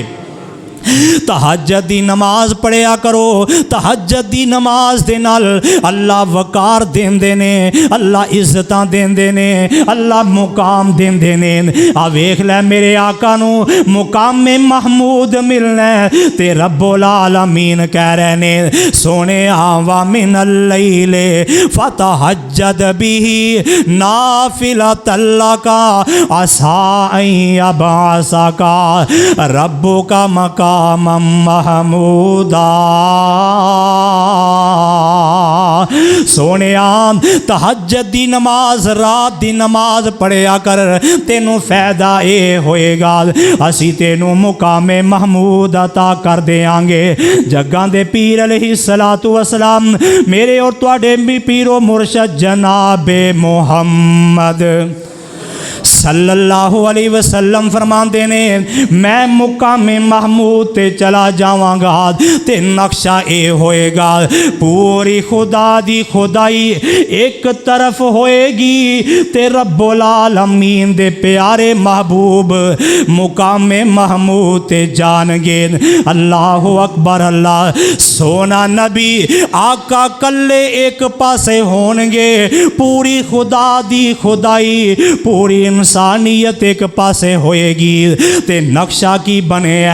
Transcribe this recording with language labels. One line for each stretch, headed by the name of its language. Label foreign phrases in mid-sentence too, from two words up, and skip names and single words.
Punjabi: ਤਹੱਜੁਦ ਦੀ ਨਮਾਜ਼ ਪੜ੍ਹਿਆ ਕਰੋ, ਤਹੱਜੁਦ ਦੀ ਨਮਾਜ਼ ਦੇ ਨਾਲ ਅੱਲਾਹ ਵਕਾਰ ਦੇਂਦੇ ਨੇ, ਅੱਲਾਹ ਇੱਜ਼ਤਾਂ ਦੇਂਦੇ ਨੇ, ਅੱਲਾਹ ਮੁਕਾਮ ਦੇਂਦੇ ਨੇ। ਆ ਵੇਖ ਲੈ ਮੇਰੇ ਆਕਾ ਨੂੰ ਮੁਕਾਮੇ ਮਹਿਮੂਦ ਮਿਲਣਾ ਤੇ ਰੱਬੁਲ ਆਲਮੀਨ ਕਹਿ ਰਹੇ ਨੇ ਸੋਹਣੇ ਆਵਾ
Arabic: من الليل فتهجد به نافلة لك عسى أن يبعثك ربك مقاما محمودا.
Punjabi: ਸੋਹਣੇ ਤਹੱਜੁਦ ਦੀ ਨਮਾਜ਼ ਰਾਤ ਦੀ ਨਮਾਜ਼ ਪੜ੍ਹਿਆ ਕਰ, ਤੈਨੂੰ ਫ਼ਾਇਦਾ ਇਹ ਹੋਏਗਾ ਅਸੀਂ ਤੈਨੂੰ ਮੁਕਾਮੇ ਮਹਿਮੂਦ ਅਤਾ ਕਰ ਦੇਂਗੇ। ਜੱਗਾਂ ਦੇ ਪੀਰ
Arabic: عليه الصلاة والسلام
Punjabi: ਮੇਰੇ ਔਰ ਤੁਹਾਡੇ ਭੀ ਪੀਰੋ ਮੁਰਸ਼ਦ ਜਨਾਬੇ ਮੁਹੰਮਦ
Arabic: صلى الله عليه وسلم
Punjabi: ਫ਼ਰਮਾਤੇ ਨੇ ਮੈਂ ਮੁਕਾਮੇ ਮਹਿਮੂਦ ਤੇ ਚਲਾ ਜਾਵਾਂਗਾ ਤੇ ਨਕਸ਼ਾ ਇਹ ਹੋਏਗਾ ਪੂਰੀ ਖ਼ੁਦਾ ਦੀ ਖ਼ੁਦਾਈ ਇਕ ਤਰਫ਼ ਹੋਏਗੀ ਤੇ ਰੱਬੁਲ ਆਲਮੀਨ ਦੇ ਪਿਆਰੇ ਮਹਿਬੂਬ ਮੁਕਾਮੇ ਮਹਿਮੂਦ ਤੇ ਜਾਣਗੇ।
Arabic: الله أكبر
Punjabi: ਅੱਲਾਹ ਸੋਹਣਾ ਨਬੀ ਆਕਾ ਕੱਲੇ ਇਕ ਪਾਸੇ ਹੋਣਗੇ, ਪੂਰੀ ਖ਼ੁਦਾ ਦੀ ਖ਼ੁਦਾਈ ਪੂਰੀ ਇਨਸਾਨੀਅਤ ਇਕ ਪਾਸੇ ਹੋਏਗੀ ਤੇ ਨਕਸ਼ਾ ਕੀ ਬਣੇ